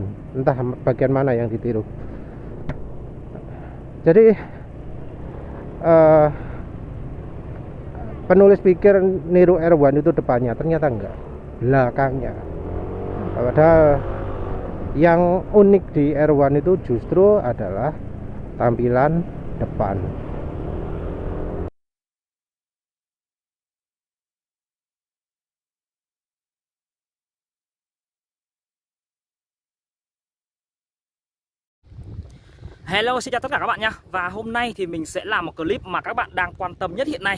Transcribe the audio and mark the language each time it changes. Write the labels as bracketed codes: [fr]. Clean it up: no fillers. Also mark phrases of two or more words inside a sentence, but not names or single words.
[id] Entah bagian mana yang ditiru. Jadi penulis pikir niru R1 itu depannya, ternyata enggak, belakangnya. Padahal yang unik di R1 itu justru adalah tampilan depan. [vi] Hello, xin chào tất cả các bạn nha. Và hôm nay thì mình sẽ làm một clip mà các bạn đang quan tâm nhất hiện nay.